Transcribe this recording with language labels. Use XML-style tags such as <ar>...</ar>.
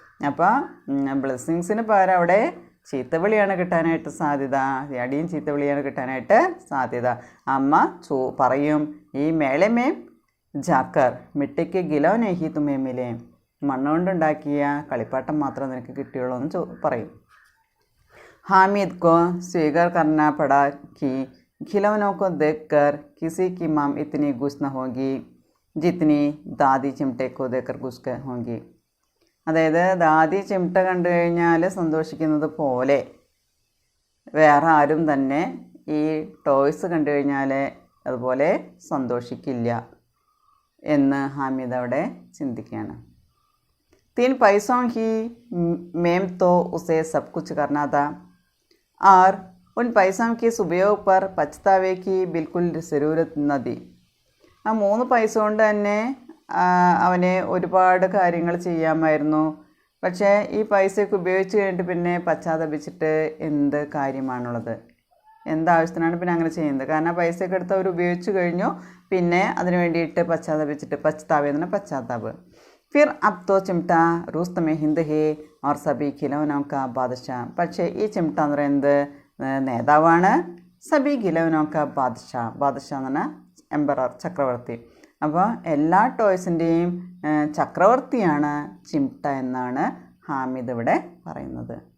<ml>അപ്പോൾ ബ്ലെസ്സിങ്സിന് പകരം അവിടെ ചീത്തവിളിയാണ് കിട്ടാനായിട്ട് സാധ്യത, അടിയും ചീത്തവിളിയാണ് കിട്ടാനായിട്ട് സാധ്യത. അമ്മ പറയും,</ml> <hi>ഈ മേളമേ ജാക്കർ മിട്ടിക്ക് ഗിലോ നെഹി തുമേ മിലേ,</hi> <ml>മണ്ണുകൊണ്ടുണ്ടാക്കിയ കളിപ്പാട്ടം മാത്രമേ നിനക്ക് കിട്ടിയുള്ളൂ എന്ന് പറയും.</ml> <hi>हामिद को स्वीकार करना पड़ा कि खिलौनों को देखकर किसी की माम इतनी गुस्स न होगी जितनी दादी चिमटे को देखकर गुस्स होगी.</hi> <ml>അതായത് ദാദി ചിമട്ട കണ്ടു കഴിഞ്ഞാൽ സന്തോഷിക്കുന്നത് പോലെ വേറെ ആരും തന്നെ ഈ ടോയ്സ് കണ്ടു കഴിഞ്ഞാൽ അതുപോലെ സന്തോഷിക്കില്ല എന്ന് ഹാമിദ് അവിടെ ചിന്തിക്കുകയാണ്.</ml> <hi>3 पैसों की मेम तो उसे सब कुछ करना था और उन पैसों के उपयोग पर पछतावे की बिल्कुल ज़रूरत न थी.</hi> <ml>ആ 3 പൈസ കൊണ്ട് തന്നെ അവനെ ഒരുപാട് കാര്യങ്ങൾ ചെയ്യാമായിരുന്നു. പക്ഷേ ഈ പൈസയൊക്കെ ഉപയോഗിച്ച് കഴിഞ്ഞിട്ട് പിന്നെ പശ്ചാത്തപിച്ചിട്ട് എന്ത് കാര്യമാണുള്ളത്, എന്താവശ്യത്തിനാണ് പിന്നെ അങ്ങനെ ചെയ്യുന്നത്? കാരണം പൈസയൊക്കെ എടുത്ത് അവർ ഉപയോഗിച്ച് കഴിഞ്ഞു, പിന്നെ അതിന് വേണ്ടിയിട്ട് പശ്ചാത്താപ്.</ml> <hi>फिर अब तो चिमटा रुस्त में हिंद है और सभी खिलौनों का बादशाह.</hi> <ml>പക്ഷേ ഈ ചിമട്ട എന്ന് പറയുന്നത് നേതാവാണ്,</ml> <hi>സബി ഖിലൗനോ കാ ബാദ്ഷാ.</hi> <ml>ബാദ്ഷാ എന്ന് പറഞ്ഞാൽ എംപറർ, ചക്രവർത്തി. അപ്പോൾ എല്ലാ ടോയ്സിൻ്റെയും ചക്രവർത്തിയാണ് ചിമട്ട എന്നാണ് ഹാമിദ് ഇവിടെ പറയുന്നത്.</ml>